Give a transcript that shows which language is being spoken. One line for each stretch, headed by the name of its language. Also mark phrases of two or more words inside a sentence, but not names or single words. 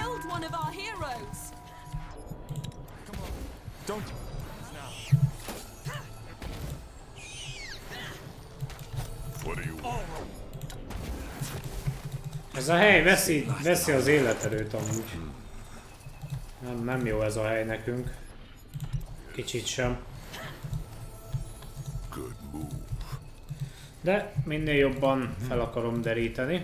English: one of our heroes. Come on. Don't. What do you want?
Hungarian: Ez a hely veszi az életerőt amúgy. Nem jó ez a hely nekünk. Kicsit sem. De minél jobban fel akarom deríteni.